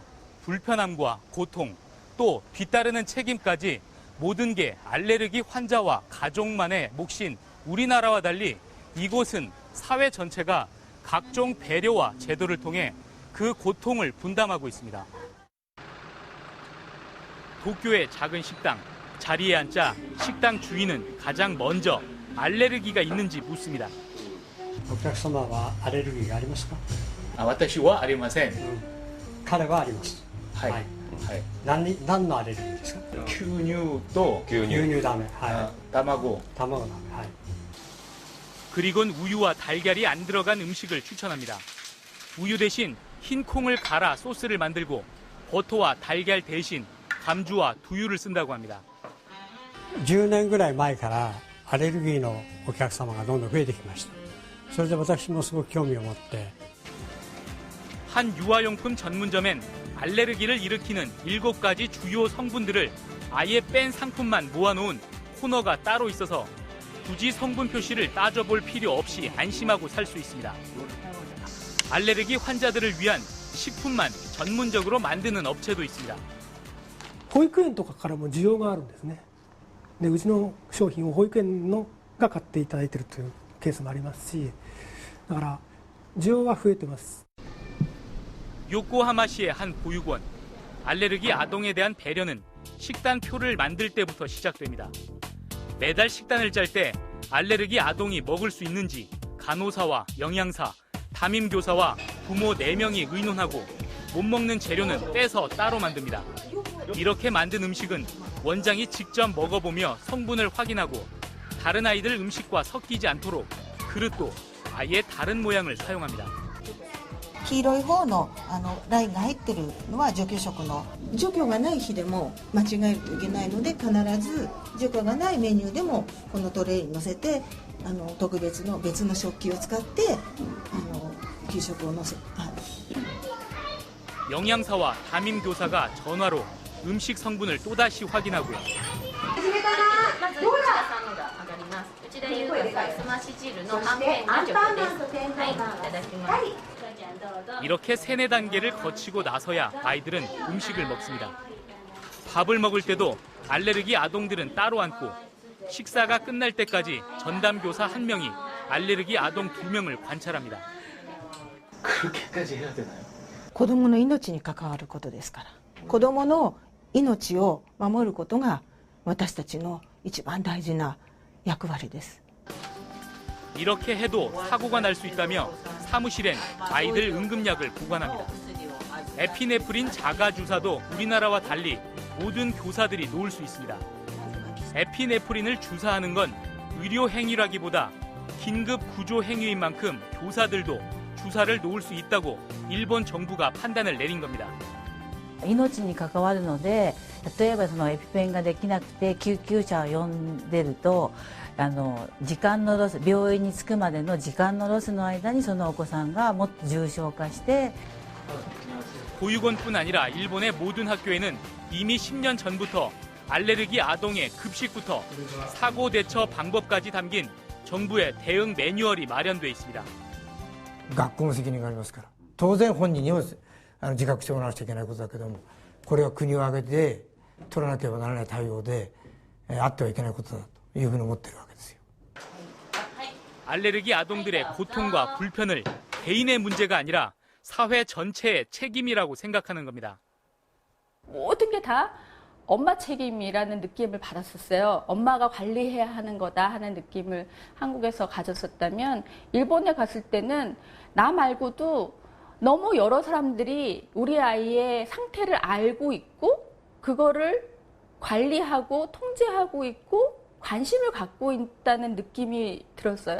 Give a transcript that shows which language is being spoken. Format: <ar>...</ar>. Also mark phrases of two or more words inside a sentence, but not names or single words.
<ko>불편함과 고통, 또 뒤따르는 책임까지 모든 게 알레르기 환자와 가족만의 몫인 우리나라와 달리 이곳은 사회 전체가 각종 배려와 제도를 통해 그 고통을 분담하고 있습니다. 도쿄의 작은 식당, 자리에 앉자 식당 주인은 가장 먼저 알레르기가 있는지 묻습니다.</ko> <ja>お客様はアレルギーがありますか？私はありません。彼はあります。はい。はい。何のアレルギーですか？牛乳と牛乳ダメ。はい。卵。卵ダメ。はい。</ja> <ko>그리곤 우유와 달걀이 안 들어간 음식을 추천합니다. 우유 대신 흰 콩을 갈아 소스를 만들고 버터와 달걀 대신 감주와 두유를 쓴다고 합니다.</ko> <ja>10 年ぐらい前からアレルギーのお客様がどんどん増えてきました。それで私もすごく興味を持って。</ja> <ko>한 유아용품 전문점엔 알레르기를 일으키는 7가지 주요 성분들을 아예 뺀 상품만 모아놓은 코너가 따로 있어서 굳이 성분 표시를 따져볼 필요 없이 안심하고 살 수 있습니다. 알레르기 환자들을 위한 식품만 전문적으로 만드는 업체도 있습니다.</ko> <ja>保育園とかからも需要があるんですね。で、うちの商品を保育園のが買っていただいているというケースもありますし、だから需要は増えてます。</ja> <ko>요코하마시의 한 보육원. 알레르기 아동에 대한 배려는 식단표를 만들 때부터 시작됩니다. 매달 식단을 짤 때 알레르기 아동이 먹을 수 있는지 간호사와 영양사, 담임교사와 부모 4명이 의논하고 못 먹는 재료는 떼서 따로 만듭니다. 이렇게 만든 음식은 원장이 직접 먹어보며 성분을 확인하고 다른 아이들 음식과 섞이지 않도록 그릇도 아예 다른 모양을 사용합니다.</ko> <ja>黄色い方のラインが入ってるのは除去食の除去がない日でも間違えるといけないので必ず除去がないメニューでもこのトレイに乗せて特別の別の食器を使って給食を乗せ</ja> <ko>영양사와 담임교사가 전화로 음식 성분을 또다시 확인하고요.</ko> <ja>まず内田さんのが上がります。内田優香さんすまし汁のはんぺんの除去です。はい、いただきます。</ja> <ko>이렇게 3-4단계를 거치고 나서야 아이들은 음식을 먹습니다. 밥을 먹을 때도 알레르기 아동들은 따로 앉고 식사가 끝날 때까지 전담교사 1명이 알레르기 아동 2명을 관찰합니다. 그렇게까지 해야 되나요?</ko> <ja>子供の命に関わることですから。子供の命を守ることが私たちの一番大事な役割です。</ja> <ko>이렇게 해도 사고가 날 수 있다며 사무실엔 아이들 응급약을 보관합니다. 에피네프린 자가주사도 우리나라와 달리 모든 교사들이 놓을 수 있습니다. 에피네프린을 주사하는 건 의료 행위라기보다 긴급 구조 행위인 만큼 교사들도 주사를 놓을 수 있다고 일본 정부가 판단을 내린 겁니다.</ko> <ja>命に関わるので、例えばそのエピペンができなくて救急車を呼んでると、時間のロス、病院に着くまでの時間のロスの間にそのお子さんがもっと重症化して。</ja> <ko>보육원뿐 아니라 일본의 모든 학교에는 이미 10년 전부터 알레르기 아동의 급식부터 사고 대처 방법까지 담긴 정부의 대응 매뉴얼이 마련돼 있습니다.</ko> <ja>学校の責任がありますから、当然本人にも自覚してもらわなくちゃいけないことだけども、これは国を挙げて取らなければならない対応で、あってはいけないことだというふうに思っているわけですよ。</ja> <ko>알레르기 아동들의 고통과 불편을 개인의 문제가 아니라 사회 전체의 책임이라고 생각하는 겁니다. 모든 게 다 엄마 책임이라는 느낌을 받았었어요. 엄마가 관리해야 하는 거다 하는 느낌을 한국에서 가졌었다면 일본에 갔을 때는 나 말고도 너무 여러 사람들이 우리 아이의 상태를 알고 있고 그거를 관리하고 통제하고 있고 관심을 갖고 있다는 느낌이 들었어요.</ko>